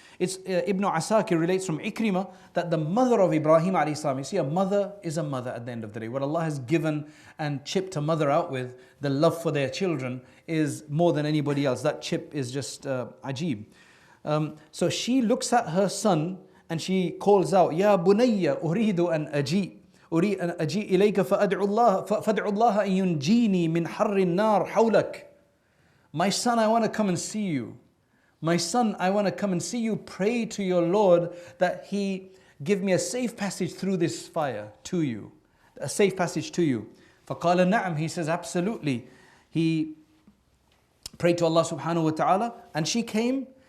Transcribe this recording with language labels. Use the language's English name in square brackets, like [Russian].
[English] It's Ibn Asakir relates from Ikrimah that the mother of Ibrahim alayhi salam, you see, a mother is a mother at the end of the day. What Allah has given and chipped a mother out with, the love for their children, is more than anybody else. That chip is just ajib. So she looks at her son and she calls out, [Arabic] Ya bunayya uridu an aji. أريد أن أجي إليك فأدعو الله أن ينجيني من حر النار حولك. [English] My son, I want to come and see you. My son, I want to come and see you. Pray to your Lord that He give me a safe passage through this fire to you. A safe passage to you. [Arabic] فقال نعم. [English] He says, absolutely. He prayed to Allah subhanahu wa ta'ala, and she came.